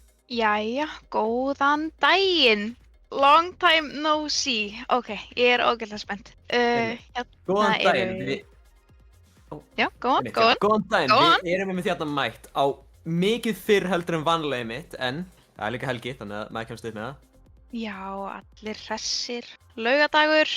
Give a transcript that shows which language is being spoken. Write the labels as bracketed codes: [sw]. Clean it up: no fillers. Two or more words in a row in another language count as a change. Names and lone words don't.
[is] Jæja, góðan daginn. [en] Long time no see. [is] Ok, ég er ógeðslega spennt. Einmitt. Hérna Góðan daginn, eru... Já, góðan, já, góðan daginn, góðan. við erum hérna mætt á mikið fyrr heldur en vanlega mitt, en það er líka helgi, þannig að maður kemst upp með það. Já, allir hressir. Laugadagur.